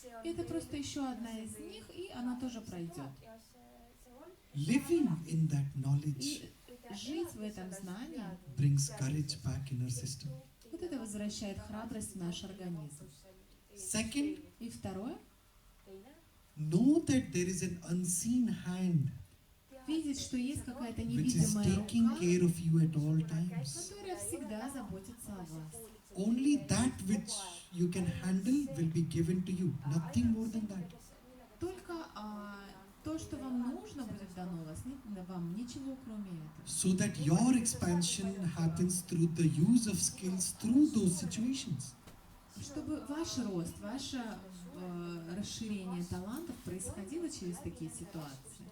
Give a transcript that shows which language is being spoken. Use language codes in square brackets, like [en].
[ru] это просто еще одна из них, и она тоже пройдет. [en] Living in that knowledge [ru] И жить в этом знании, [en] brings courage back in our system. [ru] вот это возвращает храбрость в наш организм. [en] Second, [ru] И второе, [en] know that there is an unseen hand [ru] видеть, что есть какая-то [en] which is [ru] невидимая [en] taking [ru] рука, [en] care of you at all times. [ru] которая всегда заботится о вас. [en] Only that which you can handle will be given to you, nothing more than that. [ru] Только то, что вам нужно, будет дано вас, вам ничего кроме этого. [en] So that your expansion happens through the use of skills through those situations. [ru] Чтобы ваш рост, ваше расширение талантов происходило через такие ситуации.